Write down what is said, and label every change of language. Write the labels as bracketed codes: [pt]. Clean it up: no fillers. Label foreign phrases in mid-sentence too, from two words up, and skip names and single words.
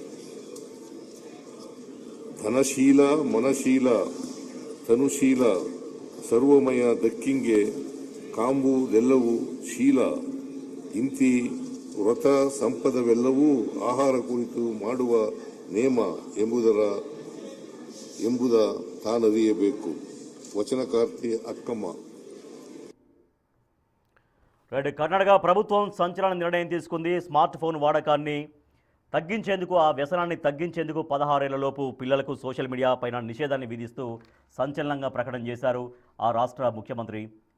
[kn] ಧನಶೀಲ, ಮನಶೀಲ, ತನುಶೀಲ, ಸರ್ವಮಯ ದಕ್ಕಿಂಗೆ ಕಾಂಬುದೆಲ್ಲವೂ ಶೀಲ. ಇಂತಿ ವ್ರತ ಸಂಪದವೆಲ್ಲವೂ ಆಹಾರ ಕುರಿತು ಮಾಡುವ ನೇಮ ಎಂಬುದ ತಾನರಿಯಬೇಕು. [te] వచనకార్తి అక్కమ్మ. కర్ణాటక ప్రభుత్వం సంచలన నిర్ణయం తీసుకుంది. స్మార్ట్ ఫోన్ వాడకాన్ని తగ్గించేందుకు, ఆ వ్యసనాన్ని తగ్గించేందుకు 16 ఏళ్లలోపు పిల్లలకు సోషల్ మీడియా పైన నిషేధాన్ని విధిస్తూ సంచలనంగా ప్రకటన చేశారు ఆ రాష్ట్ర ముఖ్యమంత్రి